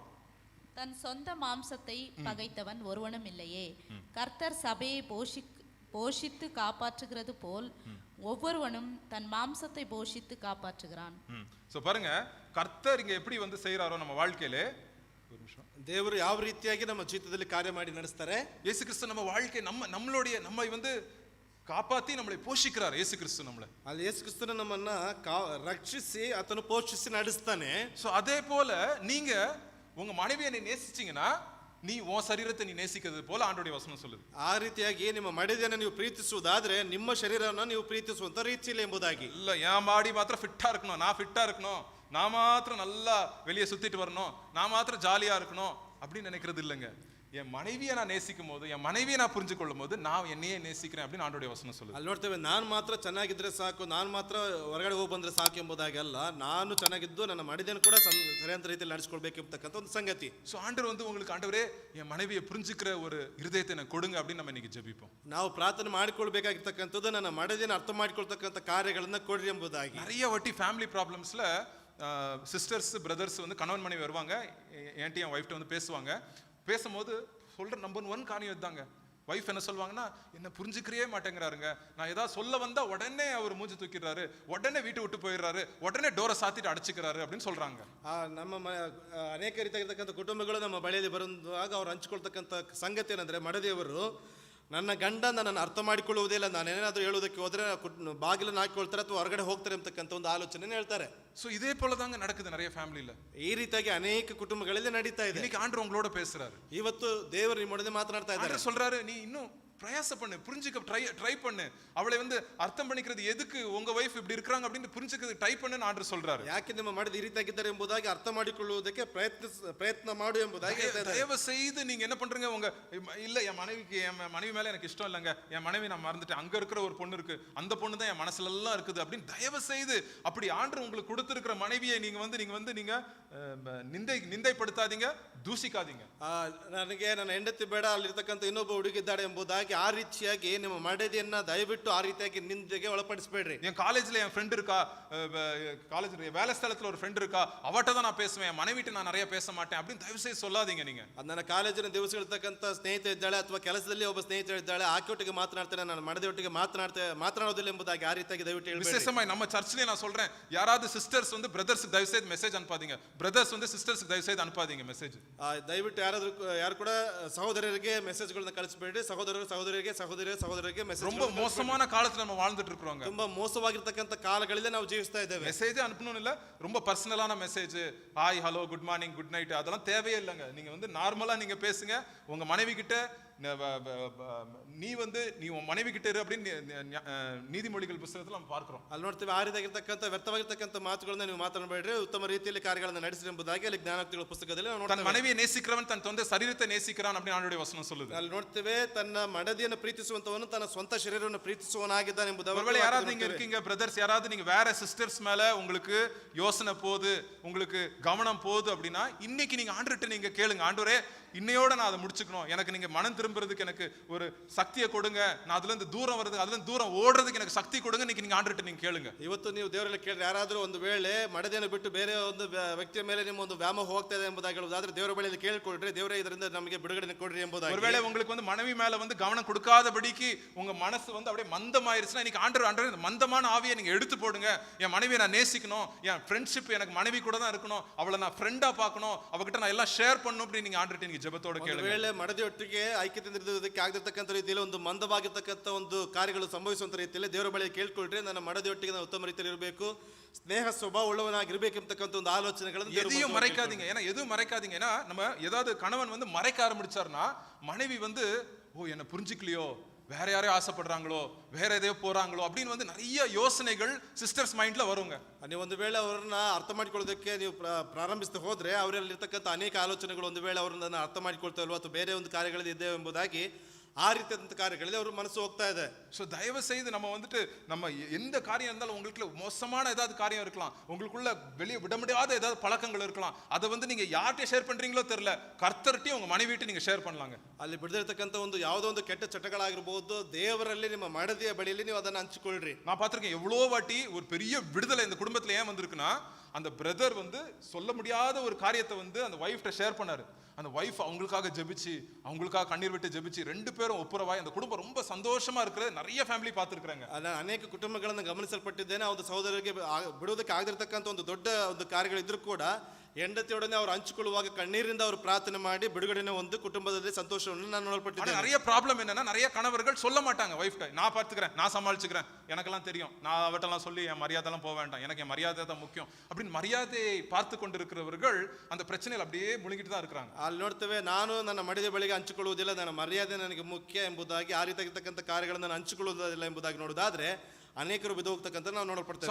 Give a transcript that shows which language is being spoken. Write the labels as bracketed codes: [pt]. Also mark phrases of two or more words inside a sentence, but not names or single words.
[ta] தன் சொந்த மாம்சத்தை பகைத்தவன் ஒருவனும் இல்லையே. கர்த்தர் சபையை போஷித்து காப்பாற்றுகிறது போல் ஒவ்வொருவனும் தன் மாம்சத்தை போஷித்து காப்பாற்றுகிறான். சோ பாருங்க, கர்த்தர் இங்க எப்படி வந்து செய்யறாரோ நம்ம வாழ்க்கையிலே, ஒரு நிமிஷம், [kn] ದೇವರು ಯಾವ ರೀತಿಯಾಗಿ ನಮ್ಮ ಜೀವಿತದಲ್ಲಿ ಕಾರ್ಯ ಮಾಡಿ ನಡೆಸ್ತಾರೆ. [ta] ಯೇಸು ಕ್ರಿಸ್ತ ನಮ್ಮ வாழ்க்கை நம்மை வந்து ಕಾಪಾತಿ நம்மளை போஷிக்கிறார். ಯೇಸು ಕ್ರಿಸ್ತ நம்மளை, [kn] ಅಲ್ಲಿ ಯೇಸು ಕ್ರಿಸ್ತನ ನಮ್ಮನ್ನ ರಕ್ಷಿಸಿ ಆತನು ಪೋಷಿಸಿ ನಡೆಸ್ತಾನೆ. [ta] சோ அதே போல நீங்க உங்க மனைவியை நேசிச்சீங்கன்னா நீ உன் சரீரத்தை நீ நேசிக்கிறது போல ஆண்டவருடைய வசனம் சொல்லுது. [kn] ಆ ರೀತಿಯಾಗಿ ನಿಮ್ಮ ಮಡದಿಯನ್ನು ನೀವು ಪ್ರೀತಿಸುವುದಾದ್ರೆ ನಿಮ್ಮ ಶರೀರವನ್ನು ನೀವು ಪ್ರೀತಿಸುವಂತ ರೀತಿಯಲ್ಲಿ ಎಂಬುದಾಗಿ. [ta] இல்ல என் மாடி மாத்திரம் ஃபிட்டா இருக்கணும், நான் ஃபிட்டா இருக்கணும், நான் மாத்திரம் நல்லா வெளியே சுத்திட்டு வரணும், நான் மாத்திரம் ஜாலியா இருக்கணும் அப்படின்னு நினைக்கிறது இல்லைங்க. என் மனைவியை நான் நேசிக்கும் போது, என் மனைவியை நான் புரிஞ்சு கொள்ளும் போது நான் என்னையே நேசிக்கிறேன் அப்படின்னு ஆண்டவருடைய வசனம் சொல்லுது. [kn] ಅಲ್ಲಿ ನೋಡ್ತೇವೆ, ನಾನು ಮಾತ್ರ ಚೆನ್ನಾಗಿದ್ರೆ ಸಾಕು, ನಾನು ಮಾತ್ರ ಹೊರಗಡೆ ಹೋಗಿ ಬಂದ್ರೆ ಸಾಕು ಎಂಬುದಾಗಿ ಅಲ್ಲ, ನಾನು ಚೆನ್ನಾಗಿದ್ದು ನನ್ನ ಮಡದಿಯನ್ನು ಕೂಡ ಸರಿಯಾದ ರೀತಿಯಲ್ಲಿ ನಡೆಸಿಕೊಳ್ಬೇಕು ಎಂಬತಕ್ಕಂಥ ಒಂದು ಸಂಗತಿ. [ta] ஸோ ஆண்டவர் வந்து உங்களுக்கு, ஆண்டவரே என் மனைவியை புரிஞ்சுக்கிற ஒரு இருதயத்தை எனக்கு கொடுங்க அப்படின்னு நம்ம இன்னைக்கு ஜெபிப்போம். [kn] ನಾವು ಪ್ರಾರ್ಥನೆ ಮಾಡಿಕೊಳ್ಬೇಕಾಗಿರ್ತಕ್ಕಂಥದ್ದು ನನ್ನ ಮಡದಿಯನ್ನು ಅರ್ಥ ಮಾಡಿಕೊಳ್ತಕ್ಕಂಥ ಕಾರ್ಯಗಳನ್ನ ಕೊಡ್ರಿ ಎಂಬುದಾಗಿ. [ta] நிறைய வாட்டி [en] family problems-la sisters brothers [ta] வந்து கணவன் மனைவி வருவாங்க, என் ஒய்ஃப்ட்ட வந்து பேசுவாங்க. பேசும்போது சொல்ற நம்பர் 1 காரியம் இதுதாங்க, வைஃப் என்ன சொல்லுவாங்கன்னா, என்ன புரிஞ்சுக்கவே மாட்டேங்கிறாருங்க, நான் ஏதாவது சொல்ல வந்தா உடனே அவர் மூஞ்சி தூக்கிடுறாரு, உடனே வீட்டை விட்டு போயிடுறாரு, உடனே டோரை சாத்திட்டு அடிச்சுக்கிறாரு அப்படின்னு சொல்றாங்க. [kn] ಅನೇಕ ರೀತಿಯಾಗಿರ್ತಕ್ಕಂಥ ಕುಟುಂಬಗಳು ನಮ್ಮ ಬಳಿಯಲ್ಲಿ ಬರುವಾಗ ಅವ್ರು ಹಂಚ್ಕೊಳ್ತಕ್ಕಂಥ ಸಂಗತಿ ಏನಂದ್ರೆ, ಮಡದಿಯವರು ನನ್ನ ಗಂಡ ನನ್ನನ್ನು ಅರ್ಥ ಮಾಡಿಕೊಳ್ಳುವುದಿಲ್ಲ, ನಾನೇನಾದ್ರೂ ಹೇಳುವುದಕ್ಕೆ ಹೋದ್ರೆ ಬಾಗಿಲನ್ನು ಹಾಕಿಕೊಳ್ತಾರೆ ಅಥವಾ ಹೊರಗಡೆ ಹೋಗ್ತಾರೆ ಅಂತಕ್ಕಂಥ ಒಂದು ಆಲೋಚನೆ ಹೇಳ್ತಾರೆ. [ta] சோ இதே போலதாங்க நடக்குது நிறைய ஃபேமிலில. [kn] ಈ ರೀತಿಯಾಗಿ ಅನೇಕ ಕುಟುಂಬಗಳಲ್ಲಿ ನಡೀತಾ ಇದೆ. [ta] இன்னைக்கு ஆண்டவர் உங்களோட பேசுறாரு. [kn] ಇವತ್ತು ದೇವರು ನಿಮ್ಮೊಡನೆ ಮಾತನಾಡ್ತಾ ಇದ್ದಾರೆ. [ta] ஆண்டவர் சொல்றாரு, நீ இன்னும் பிரயாச பண்ணு, புரிஞ்சுக்க ட்ரை பண்ணு, அவளை வந்து அர்த்தம் பண்ணிக்கிறது எதுக்கு, உங்க வைஃப் இப்படி இருக்காங்க அப்படின்னு புரிஞ்சுக்கிறது ட்ரை பண்ணுன்னு ஆண்டவர் சொல்றாரு. [kn] ಯಾಕೆ ನಿಮ್ಮ ಮಡದಿ ಈ ರೀತಿಯಾಗಿದ್ದಾರೆ ಎಂಬುದಾಗಿ ಅರ್ಥ ಮಾಡಿಕೊಳ್ಳುವುದಕ್ಕೆ ಪ್ರಯತ್ನ ಮಾಡು ಎಂಬುದಾಗಿ [ta] தயவு செய்து நீங்க என்ன பண்றீங்க, உங்க இல்ல என் மனைவி மேல எனக்கு இஷ்டம் இல்லைங்க, என் மனைவி நான் மறந்துட்டேன், அங்க இருக்கிற ஒரு பொண்ணு இருக்கு, அந்த பொண்ணு தான் என் மனசுல எல்லாம் இருக்குது அப்படின்னு தயவு செய்து அப்படி ஆண்டவர் உங்களுக்கு கொடுத்திருக்கிற மனைவியை நீங்க நிந்தைப்படுத்தாதீங்க, தூசிக்காதீங்க. [kn] ನನಗೆ ನನ್ನ ಹೆಂಡತಿ ಬೇಡ, ಅಲ್ಲಿರ್ತಕ್ಕಂಥ ಇನ್ನೊಬ್ಬ ಹುಡುಗಿದ್ದಾಳೆ ಎಂಬುದಾಗಿ ಆ ರೀತಿಯಾಗಿ ನಿಮ್ಮ ಮಡದಿಯನ್ನ ದಯವಿಟ್ಟು ಆ ರೀತಿಯಾಗಿ ನಿಂದೆಗೆ ಒಳಪಡಿಸಬೇಡ್ರಿ. [ta] என் காலேஜ்ல என் ஃப்ரெண்ட் இருக்கா, காலேஜ் வேலை ஸ்தலத்துல ஒரு ஃப்ரெண்ட் இருக்கா, அவட்ட தான் நான் பேசுவேன், என் மனைவிட்ட நான் நிறைய பேச மாட்டேன் அப்படின்னு தயவு செய்து சொல்லாதீங்க. நீங்க [kn] ನನ್ನ ಕಾಲೇಜಿನ ದಿವಸಗಳಿರ್ತಕ್ಕಂಥ ಸ್ನೇಹಿತೆ ಇದ್ದಾಳೆ ಅಥವಾ ಕೆಲಸದಲ್ಲಿ ಒಬ್ಬ ಸ್ನೇಹಿತ ಇದ್ದಾಳೆ, ಆಕೆಯೊಟ್ಟಿಗೆ ಮಾತನಾಡ್ತೇನೆ, ನಾನು ಮಡದಿಯೊಟ್ಟಿಗೆ ಮಾತನಾಡೋದಿಲ್ಲ ಎಂಬುದಾಗಿ ಆ ರೀತಿಯಾಗಿ ದಯವಿಟ್ಟು ಹೇಳಬೇಡಿ. [ta] விசேஷமாய் நம்ம சர்ச்லயே நான் சொல்றேன், யாராவது சிஸ்டர்ஸ் வந்து பிரதர்ஸ்க்கு தயவு செய்து மெசேஜ் அனுப்பாதீங்க, பிரதர்ஸ் வந்து சிஸ்டர்ஸ்க்கு தயவு செய்து அனுப்பாதீங்க மெசேஜ். [kn] ದಯವಿಟ್ಟು ಯಾರು ಕೂಡ ಸಹೋದರರಿಗೆ ಮೆಸೇಜ್ಗಳನ್ನ ಕಳಿಸಬೇಡಿ, ಸಹೋದರರಿಗೆ ಮೆಸೇಜ್. [ta] ரொம்ப மோசமான காலத்துல நம்ம வாழ்ந்துட்டு இருக்கோம். [kn] ತುಂಬಾ ಮೋಸವಾಗಿರ್ತಕ್ಕಂಥ ಕಾಲಗಳಲ್ಲಿ ನಾವು ಜೀವಿಸ್ತಾ ಇದ್ದೇವೆ. [ta] மெசேஜ் அனுப்பணும் இல்ல, ரொம்ப [en] personal-aana message, hi hello good morning good night [ta] அதெல்லாம் தேவையே இல்லைங்க. நீங்க வந்து நார்மலா நீங்க பேசுங்க உங்க மனைவி கிட்ட. நீ உன் மனைவி கிட்ட இரு அப்படின்னு நீதிமொழிகள் புத்தகத்துல நம்ம பார்க்கிறோம். [kn] ಅಲ್ಲಿ ನೋಡ್ತೀವಿ, ಆ ರೀತಿಯಾಗಿರ್ತಕ್ಕಂಥ ವ್ಯರ್ಥವಾಗಿರ್ತಕ್ಕಂಥ ಮಾತುಗಳನ್ನ ನೀವು ಮಾತನಾಡಬೇಡ್ರಿ, ಉತ್ತಮ ರೀತಿಯಲ್ಲಿ ಕಾರ್ಯಗಳನ್ನು ನಡೆಸಿರಿ ಎಂಬುದಾಗಿ ಅಲ್ಲಿ ಜ್ಞಾನೋಕ್ತಿಗಳ ಪುಸ್ತಕದಲ್ಲಿ ನಾವು [ta] தன் மனைவியை நேசிக்கிறவன் தன் சொந்த சரீரத்தை நேசிக்கிறான் அப்படின்னு ஆண்டவருடைய வசனம் சொல்லுது. [kn] ಅಲ್ಲಿ ನೋಡ್ತೇವೆ, ತನ್ನ ಮಡದಿಯನ್ನು ಪ್ರೀತಿಸುವಂತವನು ತನ್ನ ಸ್ವಂತ ಶರೀರವನ್ನು ಪ್ರೀತಿಸುವವನಾಗಿದ್ದಾನೆ ಎಂಬುದಾಗಿ. [ta] ஒருவேளை யாராவது நீங்க இருக்கீங்க பிரதர்ஸ், யாராவது நீங்க வேற சிஸ்டர்ஸ் மேல உங்களுக்கு யோசனை போகுது, உங்களுக்கு கவனம் போகுது அப்படின்னா இன்னைக்கு நீங்க ஆண்டவர்கிட்ட நீங்க கேளுங்க, ஆண்டவரே இன்னையோட நான் அதை முடிச்சுக்கணும், எனக்கு நீங்க மனம் திரும்புறதுக்கு எனக்கு ஒரு சக்தியை கொடுங்க, நான் அதுல இருந்து தூரம் வருது, அதுல இருந்து தூரம் ஓடுறதுக்கு எனக்கு சக்தி கொடுங்க, இன்னைக்கு நீங்க ஆண்டவர்கிட்ட நீங்க ಕೇಳುங்க. [kn] ಇವತ್ತು ನೀವು ದೇವರಲ್ಲಿ ಕೇಳಿ, ಯಾರಾದರೂ ಒಂದು ವೇಳೆ ಮಡದಿಯನ್ನು ಬಿಟ್ಟು ಬೇರೆ ಒಂದು ವ್ಯಕ್ತಿಯ ಮೇಲೆ ನಿಮ್ಮ ಒಂದು ವ್ಯಾಮೋಹ ಹೋಗ್ತಾ ಇದೆ ಎಂಬುದಾಗಿ ಹೇಳುವುದಾದ್ರೆ ದೇವರ ಬಳಿಯಲ್ಲಿ ಕೇಳಿಕೊಳ್ಳ್ರಿ, ದೇವರೇ ಇದರಿಂದ ನಮಗೆ ಬಿಡುಗಡೆ ಕೊಡ್ರಿ ಎಂಬುದಾಗಿ. [ta] ஒருவேளை உங்களுக்கு வந்து மனைவி மேல வந்து கவனம் கொடுக்காதபடிக்கு உங்க மனசு வந்து அப்படியே மந்தமாயிருச்சுன்னா இன்னைக்கு ஆண்டவர் இந்த மந்தமான ஆவியை நீங்க எடுத்து போடுங்க. என் மனைவியை நான் நேசிக்கணும், என் ஃப்ரெண்ட்ஷிப் எனக்கு மனைவி கூட தான் இருக்கணும், அவளை நான் ஃப்ரெண்டா பார்க்கணும், அவகிட்ட நான் எல்லாம் ஷேர் பண்ணணும் அப்படின்னு நீங்க ஆண்டவர்கிட்ட நீங்க ஜெபத்தோட கேளுங்க. [kn] ವೇಳೆ ಮಡದಿಯೊಟ್ಟಿಗೆ ಐಕ್ಯತೆಯಿಂದಿರುವುದಕ್ಕೆ ಆಗದಿರ್ತಕ್ಕಂಥ ರೀತಿಯಲ್ಲಿ ಒಂದು ಮಂದವಾಗಿರ್ತಕ್ಕಂಥ ಒಂದು ಕಾರ್ಯಗಳು ಸಂಭವಿಸುವಂತ ರೀತಿಯಲ್ಲಿ ದೇವರ ಬಳಿ ಕೇಳ್ಕೊಳ್ರಿ, ನನ್ನ ಮಡದಿಯೊಟ್ಟಿಗೆ ನಾನು ಉತ್ತಮ ರೀತಿಯಲ್ಲಿ ಇರಬೇಕು, ಸ್ನೇಹ ಸ್ವಭಾವ ಉಳ್ಳವನಾಗಿರ್ಬೇಕು ಎಂಬತಕ್ಕಂಥ ಒಂದು ಆಲೋಚನೆಗಳನ್ನು [ta] எதையும் மறைக்காதீங்க. ஏன்னா எதுவும் மறைக்காதீங்க. ஏன்னா நம்ம ஏதாவது கணவன் வந்து மறைக்க ஆரம்பிச்சாருன்னா மனைவி வந்து என்ன புரிஞ்சுக்கலையோ, வேற யாரையும் ஆசைப்படுறாங்களோ, வேற எதையோ போறாங்களோ அப்படின்னு வந்து நிறைய யோசனைகள் [en] sisters mind-la [ta] வருங்க. [kn] ನೀವು ಒಂದು ವೇಳೆ ಅವರನ್ನ ಅರ್ಥ ಮಾಡಿಕೊಳ್ಳೋದಕ್ಕೆ ನೀವು ಪ್ರಾರಂಭಿಸ್ತಾ ಹೋದ್ರೆ ಅವರಲ್ಲಿರ್ತಕ್ಕಂಥ ಅನೇಕ ಆಲೋಚನೆಗಳು ಒಂದು ವೇಳೆ ಅವರನ್ನ ಅರ್ಥ ಮಾಡಿಕೊಳ್ತಾ ಇಲ್ವೋ ಅಥವಾ ಬೇರೆ ಒಂದು ಕಾರ್ಯಗಳಲ್ಲಿ ಇದ್ದೇವೆ ಎಂಬುದಾಗಿ ಆ ರೀತಿಯಾದಂಥ ಕಾರ್ಯಗಳಲ್ಲಿ ಅವ್ರ ಮನಸ್ಸು ಹೋಗ್ತಾ ಇದೆ. [ta] ஸோ தயவு செய்து நம்ம எந்த காரியம் இருந்தாலும் உங்களுக்கு மோசமான ஏதாவது காரியம் இருக்கலாம், உங்களுக்குள்ள வெளியே விட முடியாத ஏதாவது பழக்கங்கள் இருக்கலாம், அதை வந்து நீங்க யார்கிட்ட ஷேர் பண்றீங்களோ தெரியல, கர்த்தர்கிட்டயும் உங்க மனைவிட்ட நீங்க ஷேர் பண்ணலாங்க. [kn] ಅಲ್ಲಿ ಬಿಡದಿರ್ತಕ್ಕಂಥ ಒಂದು ಯಾವುದೋ ಒಂದು ಕೆಟ್ಟ ಚಟಗಳಾಗಿರ್ಬೋದು, ದೇವರಲ್ಲಿ ನಿಮ್ಮ ಮಡದಿಯ ಬಳಿಯಲ್ಲಿ ನೀವು ಅದನ್ನು ಹಂಚಿಕೊಳ್ಳ್ರಿ. [ta] நான் பார்த்திருக்கேன் எவ்வளோ வாட்டி ஒரு பெரிய விடுதலை இந்த குடும்பத்துல ஏன் வந்திருக்குன்னா, அந்த பிரதர் வந்து சொல்ல முடியாத ஒரு காரியத்தை வந்து அந்த வைஃப்ட்ட ஷேர் பண்ணாரு. அந்த வைஃப் அவங்களுக்காக ஜெபிச்சு, அவங்களுக்காக கண்ணீர் விட்டு ஜெபிச்சு, ரெண்டு பேரும் ஒப்புரவாய் அந்த குடும்பம் ரொம்ப சந்தோஷமா இருக்கிறது நிறைய ஃபேமிಲಿ பார்த்திருக்காங்க. [kn] ನಾನು ಅನೇಕ ಕುಟುಂಬಗಳನ್ನು ಗಮನಿಸಲ್ಪಟ್ಟಿದ್ದೇನೆ. ಆ ಒಂದು ಸಹೋದರರಿಗೆ ಬಿಡುವುದಕ್ಕೆ ಆಗದಿರ್ತಕ್ಕಂಥ ಒಂದು ದೊಡ್ಡ ಒಂದು ಕಾರ್ಯಗಳಿದ್ರೂ ಕೂಡ ಹೆಂಡತಿಯೊಡನೆ ಅವರು ಹಂಚಿಕೊಳ್ಳುವಾಗ ಕಣ್ಣೀರಿಂದ ಅವರು ಪ್ರಾರ್ಥನೆ ಮಾಡಿ ಬಿಡುಗಡೆನ ಒಂದು ಕುಟುಂಬದಲ್ಲಿ ಸಂತೋಷವನ್ನು ನಾನು ನೋಡ್ಪಟ್ಟಿದ್ದೇನೆ. [ta] நிறைய ப்ராப்ளம் என்னன்னா, நிறைய கணவர்கள் சொல்ல மாட்டாங்க வைஃப்ட்ட, நான் பார்த்துக்கிறேன், நான் சமாளிச்சுக்கிறேன், எனக்கெல்லாம் தெரியும், நான் அவட்டெல்லாம் சொல்லி என் மரியாதைலாம் போக வேண்டாம், எனக்கு என் மரியாதை தான் முக்கியம் அப்படின்னு மரியாதையை பார்த்து கொண்டிருக்கிறவர்கள் அந்த பிரச்சனையில் அப்படியே முழுங்கிட்டு தான் இருக்கிறாங்க. [kn] ಅಲ್ಲಿ ನೋಡ್ತೇವೆ, ನಾನು ನನ್ನ ಮಡದಿಯ ಬಳಿಗೆ ಹಂಚಿಕೊಳ್ಳುವುದಿಲ್ಲ, ನನ್ನ ಮರ್ಯಾದೆ ನನಗೆ ಮುಖ್ಯ ಎಂಬುದಾಗಿ ಆ ರೀತಿಯಾಗಿರ್ತಕ್ಕಂಥ ಕಾರ್ಯಗಳನ್ನು ನಾನು ಹಂಚಿಕೊಳ್ಳುವುದಿಲ್ಲ ಎಂಬುದಾಗಿ ನೋಡೋದಾದ್ರೆ ಅನೇಕರು ಬಿದ್ದು ಹೋಗ್ತಕ್ಕಂಥ ನಾವು ನೋಡಲ್ಪಡ್ತೇವೆ.